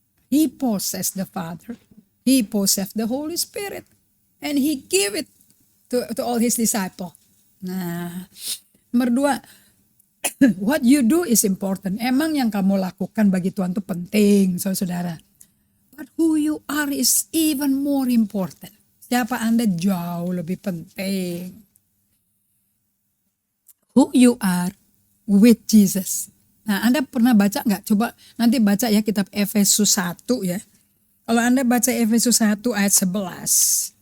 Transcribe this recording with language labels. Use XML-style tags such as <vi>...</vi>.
<en>He possessed the Father, he possessed the Holy Spirit, and he gave it to all his disciples.</en> <id>Nah, nomor 2,</id> <en>what you do is important.</en> <id>Emang yang kamu lakukan bagi Tuhan itu penting, saudara.</id> <en>But who you are is even more important.</en> <id>Siapa Anda jauh lebih penting.</id> <en>Who you are with Jesus.</en> <id>Nah, Anda pernah baca nggak? Coba nanti baca ya kitab Efesus 1 ya. Kalau Anda baca Efesus 1 ayat 11.</id>